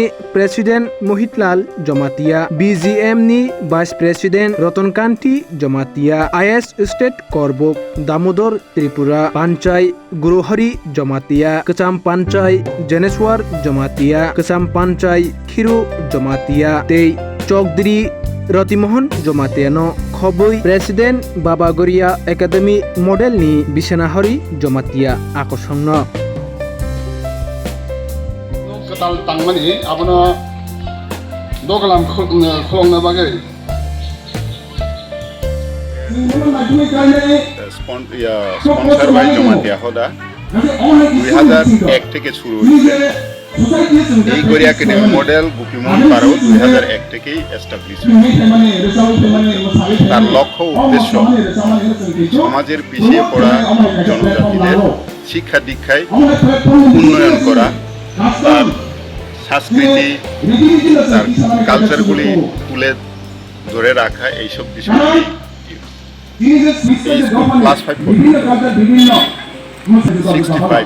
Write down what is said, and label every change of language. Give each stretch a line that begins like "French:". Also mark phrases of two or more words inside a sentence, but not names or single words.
Kok Borok: President Mohitlal Jomatia BGM ni Vice President Rotonkanti Jomatia IS State Korbuk Damodar Tripura Panchai Guruhari Jomatia Kacham Panchai Jeneswar Jomatia Kacham Panchai Khiru Jomatia tei Chokdri Rotimohon Jomatiano Khobui President Baba Garia Academy model ni Bisanahari Jomatia akosongno Kwtal tangmani abono Dogwlam kholongna bagay sponsor by Jomatia hoda
Bangla: 2001 থেকে শুরু হয়েছে এই গড়িয়া একাডেমি মডেল গোপীমোহন পাড়াও 2001 থেকেই এস্টাবলিশ হয়েছে। তার লক্ষ্য উদ্দেশ্য সমাজের পিছিয়ে পড়া জনজাতিদের শিক্ষা দীক্ষায় উন্নয়ন করা, তার সংস্কৃতি, তার কালচারগুলি তুলে ধরে রাখা, এইসব বিষয়গুলি ক্লাস 5 65